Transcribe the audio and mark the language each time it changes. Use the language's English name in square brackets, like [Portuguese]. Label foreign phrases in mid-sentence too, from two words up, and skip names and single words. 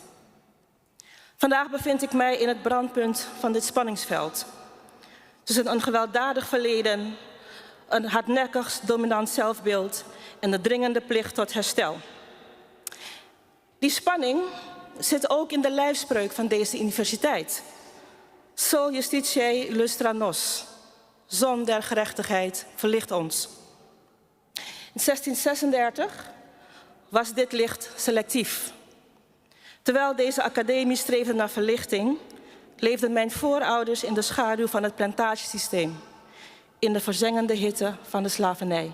[Dutch] Vandaag bevind ik mij in het brandpunt van dit spanningsveld. Tussen een gewelddadig verleden, een hardnekkig dominant zelfbeeld en de dringende plicht tot herstel. Die spanning zit ook in de lijfspreuk van deze universiteit. [Latin] Sol justitiae lustra nos. [Dutch] Zon der gerechtigheid verlicht ons. In 1636 was dit licht selectief. Terwijl deze academie streefde naar verlichting, leefden mijn voorouders in de schaduw van het plantagesysteem, in de verzengende hitte van de slavernij.